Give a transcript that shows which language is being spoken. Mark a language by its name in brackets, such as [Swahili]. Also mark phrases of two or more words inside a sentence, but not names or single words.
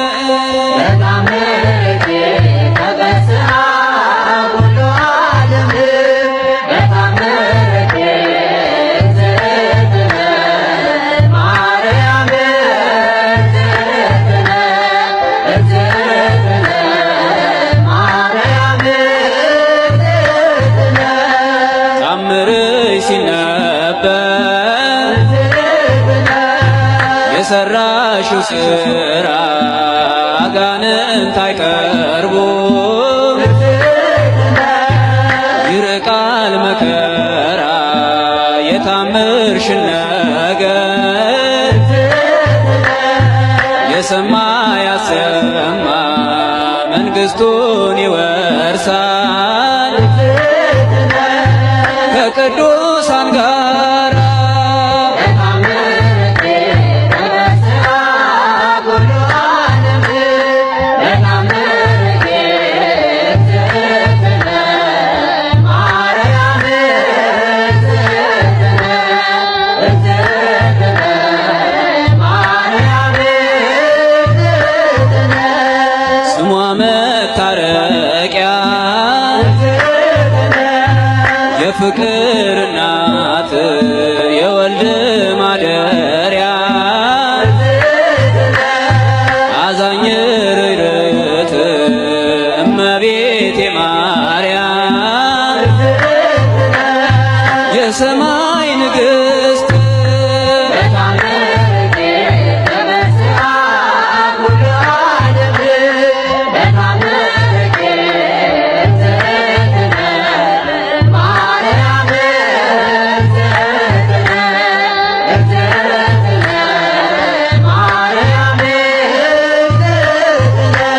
[Geez] በታምርኪ ተበስራ ኩሉ ዓለም በታምርኪ እግዝእትነ ማርያም እግዝእትነ እግዝእትነ ማርያም እግዝእትነ [Amharic] ታምርሽ ሲነበብ የሰራሽው ስራ አጋንንት አይቀርቡም። ይርቃል መከራ የታምርሽን ነገር የሰማ ያሰማ መንግሥቱን ይወርሳል ከቅዱሳን ጋር [Geez] በታምርኪ ተበስራ ኩሉ ዓለም በታምርኪ እግዝእትነ ማርያም እግዝእትነ እግዝእትነ ማርያም እግዝእትነ [Amharic] ስሟ መታረቂያ የፍቅር እናት የወልድ ማደሪያ አዛኝ ርኅርኅት እመቤቴ ማርያም የሰማይ ንግሥት [Geez] በታምርኪ ተበስራ ኩሉ ዓለም በታምርኪ እግዝእትነ ማርያም እግዝእትነ እግዝእትነ ማርያም እግዝእትነ